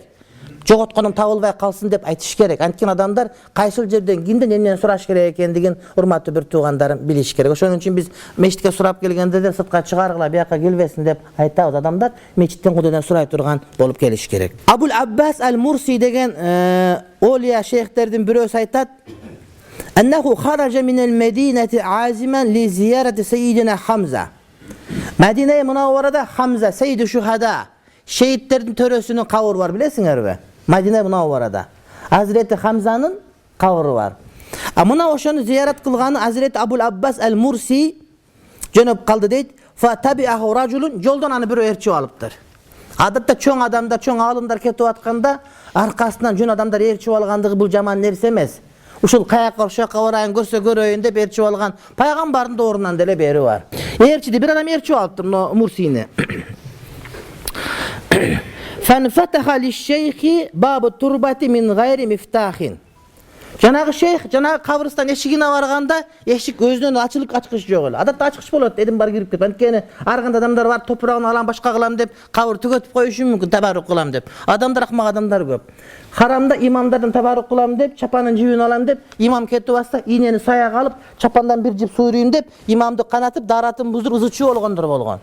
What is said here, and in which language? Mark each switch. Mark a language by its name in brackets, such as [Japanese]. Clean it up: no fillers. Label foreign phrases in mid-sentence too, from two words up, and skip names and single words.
[Kyrgyz] Жоготконум табылбай калсын деп айтыш керек. Анткени адамдар кайсыл жерден кимден эмнени сураш керек экендигин урматтуу бир туугандарым билиш керек. Ошон үчүн биз мечитке сурап келгенде де сыртка чыгаргыла, бияка келбесин деп айтабыз. Адамдар мечиттен Кудайдан сурай турган болуп келиш керек. Абул Аббас аль-Мурси деген олия шейхтердин бирөөсү айтат: [Arabic] "أنه خرج من المدينة عازما لزيارة سيدنا حمزة." [Kyrgyz] Медина Мунавварада Хамза, [Arabic] سيد الشهداء, [Kyrgyz] шейиттердин төрөсүнүн кабыры бар, билесиңерби? Медина Мунавварада Hazreti Хамзанын кабыры бар. А мына ошону зиярат кылганы Hazreti Абул Аббас аль-Мурси жөнөп калды дейт. [Arabic] فتبعه رجل, [Kyrgyz] жолдон аны бирөө ээрчип алыптыр. Адатта чоң адамдар, чоң алымдар кетип атканда аркасынан жөн адамдар ээрчип алгандыгы бул жаман нерсе эмес. Ушул каяка ошока барайын, көрсө көрөйүн деп ээрчип алган пайгамбардын доорунан деле бери бар. Ээрчиди, бир адам ээрчип алыптыр мына Мурсини. [Arabic] فانفتح للشيخ باب تربته من غير مفتاح. [Kyrgyz] Жанагы шейх, жанагы кабырстан эшигине барганда эшик өзүнөн ачкыч жок эле. Адатта ачкыч болот, эдим бар кирип кетип. Анткени ар кандай адамдар бар, топурагын алам, башка кылам деп кабыр түгөтүп коюшу мүмкүн, табарук кылам деп. Адамдар акмак адамдар көп. Харамда имамдардан табарук кылам деп, чапанын жибин алам деп, имам кетип атса, ийнени саяга алып, чапандан бир жип суйрuyun деп, имамды канатып, даратын буздур ызычуу болгондор болгон.